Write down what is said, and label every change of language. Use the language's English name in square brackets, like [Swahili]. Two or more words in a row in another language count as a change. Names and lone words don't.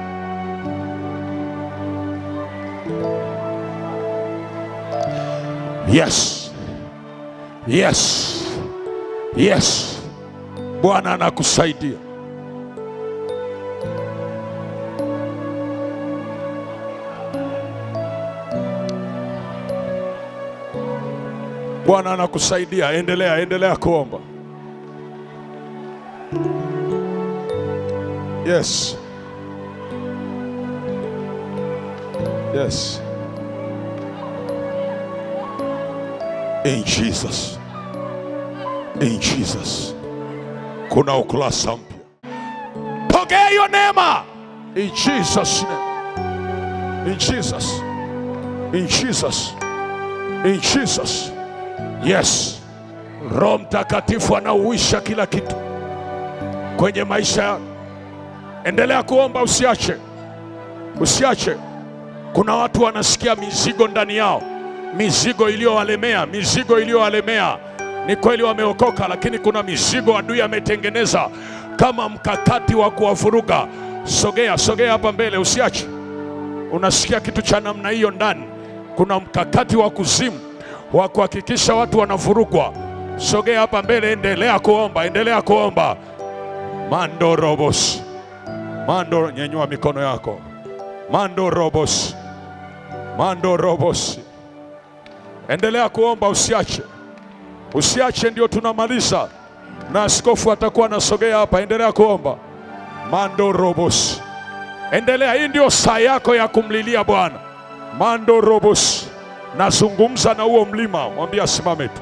[English] Yes, yes, yes. [Swahili] Bwana anakusaidia. Bwana anakusaidia. Endelea, endelea kuomba. [English] Yes. Yes. In Jesus. In Jesus. [Swahili] Kuna ukurasa mpya. Pokea hiyo neema. [English] In Jesus name. In Jesus. In Jesus. In Jesus. Yes. [Swahili] Roho Mtakatifu anauisha kila kitu kwenye maisha yako. Endelea kuomba, usiache. Usiache. Kuna watu wanasikia mizigo ndani yao. Mizigo iliyowalemea, mizigo iliyowalemea. Ni kweli wameokoka, lakini kuna mizigo adui ametengeneza kama mkakati wa kuwavuruga. Sogea, sogea hapa mbele, usiache. Unasikia kitu cha namna hiyo ndani, kuna mkakati wa kuzimu wa kuhakikisha watu wanavurugwa. Sogea hapa mbele, endelea kuomba, endelea kuomba. Mando robos. Mando, nyanyua mikono yako. Mando robos. Mando robos. Endelea kuomba, usiache. Usiache, ndio tunamaliza. Na askofu atakuwa anasogea hapa, endelea kuomba. Mando robos. Endelea, hii ndio saa yako ya kumlilia Bwana. Mando robos. Nazungumza na huo mlima, mwambie asimame tu.